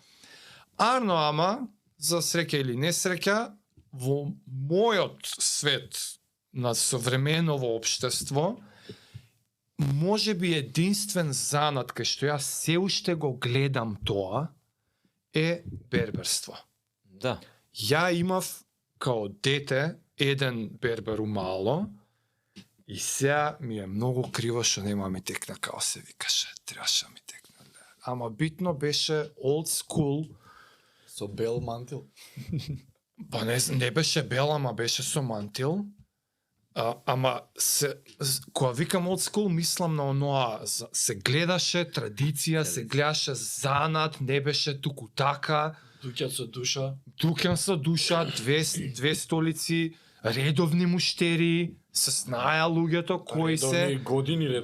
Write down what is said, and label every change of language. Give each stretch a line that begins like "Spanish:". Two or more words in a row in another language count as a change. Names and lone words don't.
Macedonian: Арно ама, за среќа или несреќа, во мојот свет на современово општество, може би единствен занат кај што јас се уште го гледам тоа, е берберство. Да. Ја имав као дете еден бербер умало и сега ми е многу криво што нема ми текна као се викаше, требаше ми текна. Ама битно беше
English: old school.
Macedonian: Со бел мантил. Па не беше бел, ама беше со мантил. Ама кога викам
English: old school,
Macedonian: мислам на оноа, се гледаше традиција, се гледаше занат, не беше туку така, Дуќат со душа. дуќан со душа, две столици, редовни муштери, се знаја луѓето кои се Редовни години Да,